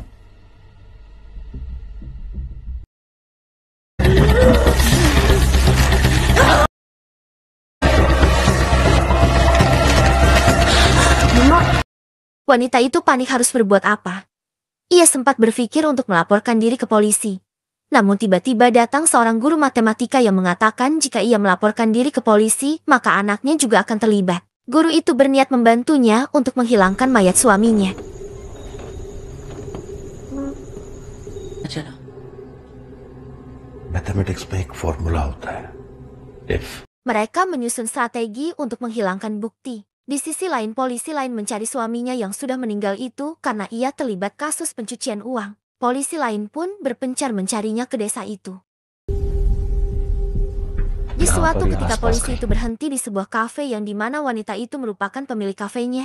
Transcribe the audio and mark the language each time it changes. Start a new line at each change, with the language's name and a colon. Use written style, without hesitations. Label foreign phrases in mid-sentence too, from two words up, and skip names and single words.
Indonesian: Wanita itu panik harus berbuat apa. Ia sempat berpikir untuk melaporkan diri ke polisi. Namun tiba-tiba datang seorang guru matematika yang mengatakan jika ia melaporkan diri ke polisi, maka anaknya juga akan terlibat. Guru itu berniat membantunya untuk menghilangkan mayat suaminya.
Hindi: मैथमेटिक्स में एक फॉर्मूला होता है if
Indonesian: Mereka menyusun strategi untuk menghilangkan bukti. Di sisi lain polisi lain mencari suaminya yang sudah meninggal itu karena ia terlibat kasus pencucian uang. Polisi lain pun berpencar mencarinya ke desa itu. Di suatu ketika polisi itu berhenti di sebuah kafe yang dimana wanita itu merupakan pemilik kafenya.